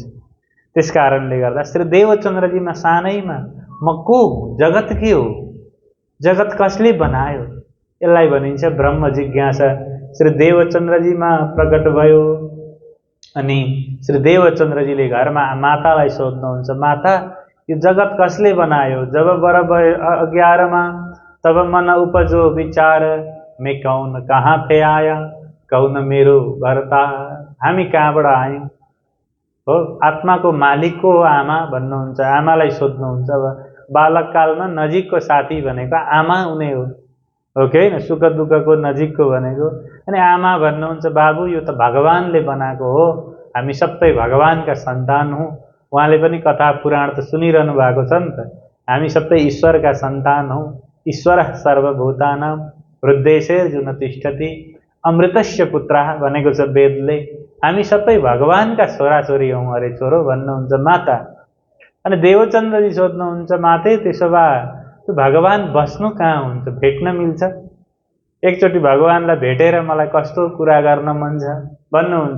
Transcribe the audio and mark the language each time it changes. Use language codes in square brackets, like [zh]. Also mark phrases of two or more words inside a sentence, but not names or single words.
[ne] त्यस कारणले गर्दा श्री देवचन्द्रजीमा सानैमा म को हुँ, जगत के हो, जगत कसले बनायो, यसलाई भनिन्छ ब्रह्म जिज्ञासा। श्री देवचन्द्रजीमा प्रकट भयो। अनि श्री देवचन्द्रजीले घरमा मातालाई सोध्नुहुन्छ, माता यो जगत कसले बनायो? [hi] जब बरब 11 तब मन उपजो विचार, मैं कौन कहाँ थे आया, कौन मेरो भरता। [ne] हामी कहाँबाट आयौँ हो? आत्माको मालिक को आमा भन्नुहुन्छ, आमालाई सोध्नुहुन्छ। अब बालककालमा नजिकको साथी भनेको आमा हुने हो कि होइन? सुख दुःखको नजिकको भनेको। अनि आमा भन्नुहुन्छ, बाबु यो त भगवानले बनाएको हो, हामी सबै भगवानका सन्तान हौँ। उहाँले पनि कथा पुराण त सुनिरहनु भएको छ नि त। हामी सबै ईश्वरका सन्तान हौँ। [sa] ईश्वर सर्वभूतानां वृद्धेशेर्जुन तिष्ठति अमृतस्य पुत्रः [ne] भनेको छ वेदले। हामी सबै भगवानका छोराछोरी हौँ अरे छोरो भन्नुहुन्छ माता। अनि देवचन्द्रजी सोध्नुहुन्छ माते त्यसो भए त्यो भगवान बस्नु कहाँ हुन्छ, भेट्न मिल्छ? एकचोटि भगवानलाई भेटेर मलाई कस्तो कुरा गर्न मन छ भन्नुहुन्छ।